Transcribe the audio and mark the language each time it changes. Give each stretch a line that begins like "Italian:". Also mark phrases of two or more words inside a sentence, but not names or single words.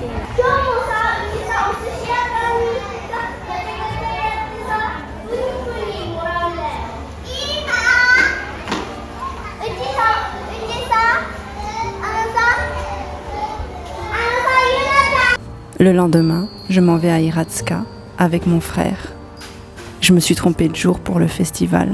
Japanese: 今日もさ、みんなお寿司屋さんにさ、ガチャガチャやってさ、プニプニもらうんだよ。いいなぁ。うちさ、ゆなちゃん。
French: Le lendemain, je m'en vais à Hiratsuka avec mon frère. Je me suis trompée de jour pour le festival.